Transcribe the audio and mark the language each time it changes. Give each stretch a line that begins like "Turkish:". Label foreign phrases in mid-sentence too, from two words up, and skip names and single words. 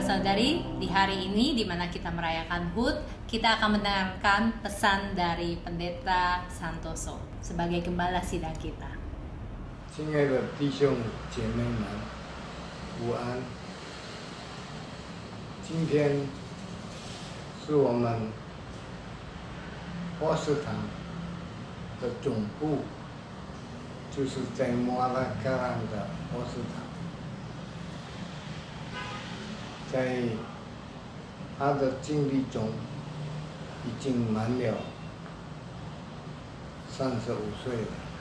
Indonesian: Saudara-saudari, di hari ini di mana kita merayakan HUT, kita akan mendengarkan pesan dari Pendeta Santoso sebagai gembala sidang kita.
Chinese: 亲爱的弟兄姐妹们，午安。今天是我们波斯堂的总部，就是在马拉喀兰的波斯堂，在他的经历中已经满了35岁了。